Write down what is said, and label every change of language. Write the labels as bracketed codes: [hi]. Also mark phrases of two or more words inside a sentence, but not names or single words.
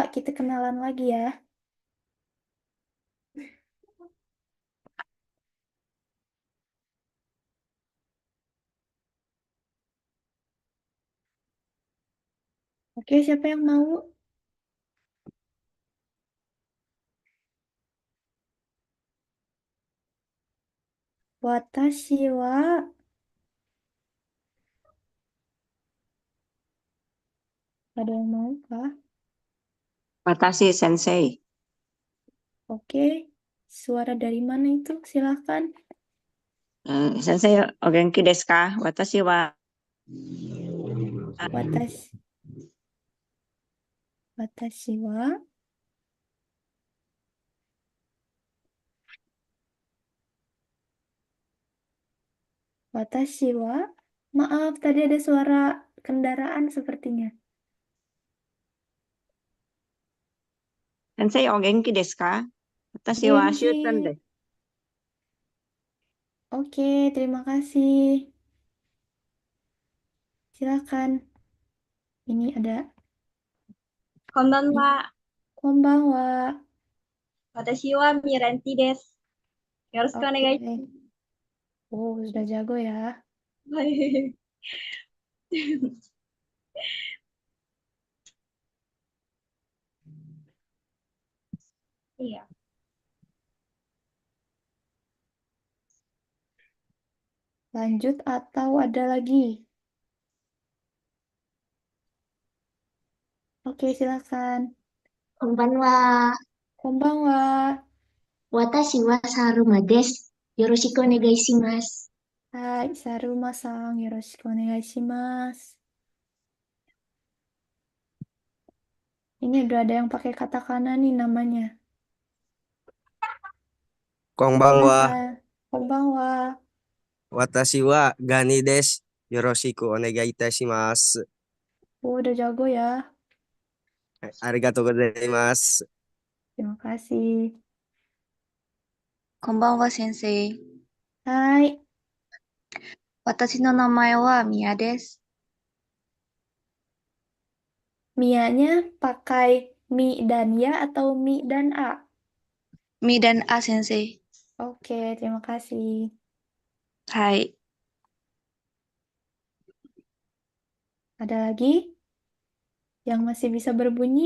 [id] Kita kenalan lagi ya. Oke, siapa yang mau? [ja] 私は. [id] Ada yang mau kah? [ja] 私先生. [id] Oke. Suara dari mana itu? Silahkan. [ja] 先生、お元気ですか? 私は私、私は. 私は. [id] Maaf, tadi ada suara kendaraan sepertinya. [ja] 先生、お元気ですか? 私は元気. しゅてんです. [id] Oke, terima kasih. Silakan. Ini ada [ja] こんばんは。こんばんは. 私はミランティです。よろしくお願いし [id] Oke. Oh, sudah jago ya. [ja] ます。iya. [id] Lanjut atau ada lagi? Oke, silakan. [ja] こんばんは。 Konbanwa. 私はサルマです。よろしくお願いします。はい、サルマさん。よろしくお願いします. [id] Ini udah ada yang pakai katakana nih namanya. [ja] こんばんは。 [id] Silakan. Konbanwa. [ja] 私はガニです。よろしくお願いいたします。 [id] Oh, udah jago ya. [ja] ありがとうございます。 [id] Terima kasih. [ja] こんばんは、先生。 Hai, 私の名前はミヤです。 [id] Mia-nya pakai mi dan ya atau mi dan a? [ja] ミdan A 先生。 [id] Oke, terima kasih. [ja] はい。 [id] Ada lagi yang masih bisa berbunyi?